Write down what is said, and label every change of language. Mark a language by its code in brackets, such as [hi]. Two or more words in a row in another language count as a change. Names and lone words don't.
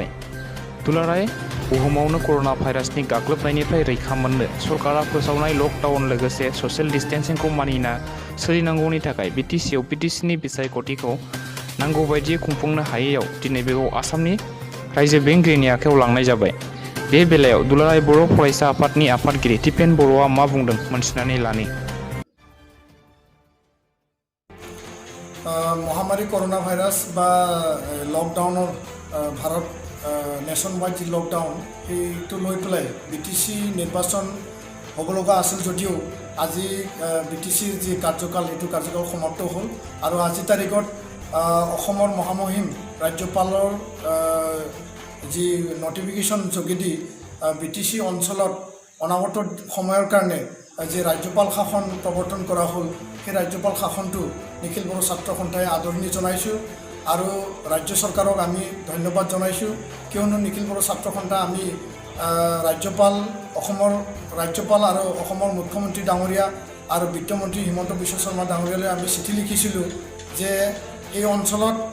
[brx] दुलाराय बुहुमावनो कर'ना भाइरासनि गाग्लोबनायनिफ्राय रैखा मोननो सरकारा फोसावनाय लकडाउन लोगोसे [en] social distancing [brx] मानिना सोलिनांगौनि थाखाय बिटिसिआव पिटिसिनि बिसायख'थिखौ नांगौ बायदियै खुंफुंनो हायैयाव दिनै बेखौ आसामनि रायजो बेंगिरिनि आखायाव लांनाय जाबाय। बे बेलायाव दुलाराय बर' फरायसा आफादनि आफादगिरि टिपेन बर'आ मा बुंदों मोनथिनानै लानि। [as] মহামাৰী কৰ'না ভাইৰাছ বা লকডাউনৰ ভাৰত [en] nation wide [as] যি লকডাউন সেইটো লৈ পেলাই বিটিচি নিৰ্বাচন হ'ব লগা আছিল যদিও আজি বিটিচিৰ যি কাৰ্যকাল সেইটো কাৰ্যকাল সমাপ্ত হ'ল আৰু আজি তাৰিখত অসমৰ মহামহিম ৰাজ্যপালৰ যি নটিফিকেশ্যন যোগেদি বিটিচি অঞ্চলত অনাগত সময়ৰ কাৰণে যে ৰাজ্যপাল শাসন প্ৰৱৰ্তন কৰা হ'ল সেই ৰাজ্যপাল শাসনটো নিখিল বড়ো ছাত্ৰ সন্থাই আদৰণি জনাইছোঁ আৰু ৰাজ্য চৰকাৰক আমি ধন্যবাদ জনাইছোঁ কিয়নো নিখিল বড়ো ছাত্ৰ সন্থা আমি ৰাজ্যপাল অসমৰ ৰাজ্যপাল আৰু অসমৰ মুখ্যমন্ত্ৰী ডাঙৰীয়া আৰু বিত্তমন্ত্ৰী হিমন্ত বিশ্ব শৰ্মা ডাঙৰীয়ালৈ আমি চিঠি লিখিছিলোঁ যে এই অঞ্চলত